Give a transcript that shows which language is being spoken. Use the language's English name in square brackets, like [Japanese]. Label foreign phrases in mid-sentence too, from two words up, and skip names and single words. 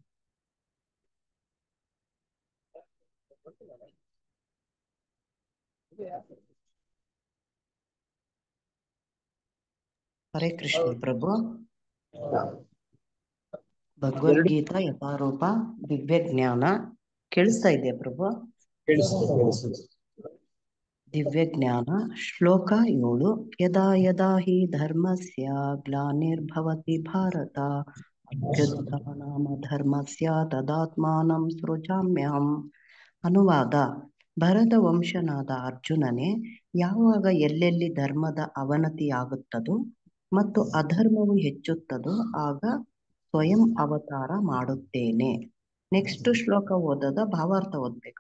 [Kannada] ಹರೇ ಕೃಷ್ಣ ಪ್ರಭು. ಭಗವದ್ಗೀತಾ ಯಥಾರೂಪ ದಿವ್ಯ ಜ್ಞಾನ ಕೇಳಿಸ್ತಾ ಇದೆಯಾ ಪ್ರಭು? ದಿವ್ಯ ಜ್ಞಾನ ಶ್ಲೋಕ 7. [Sanskrit] ಯದಾ ಯದಾ ಹಿ ಧರ್ಮಸ್ಯ ಗ್ಲಾನಿರ್ಭವತಿ ಭಾರತ ಅಭ್ಯುತ್ಥಾನಾಮ ಧರ್ಮಸ್ಯ ತದಾತ್ಮಾನಂ ಸೃಜಾಮ್ಯಹಂ. [Kannada] ಅನುವಾದ: ಭರತ ವಂಶನಾದ ಅರ್ಜುನನೇ, ಯಾವಾಗ ಎಲ್ಲೆಲ್ಲಿ ಧರ್ಮದ ಅವನತಿಯಾಗುತ್ತದೋ ಮತ್ತು ಅಧರ್ಮವು ಹೆಚ್ಚುತ್ತದೋ ಆಗ ಸ್ವಯಂ ಅವತಾರ ಮಾಡುತ್ತೇನೆ. ನೆಕ್ಸ್ಟ್ ಶ್ಲೋಕ ಓದದ ಭಾವಾರ್ಥ ಓದ್ಬೇಕಾ?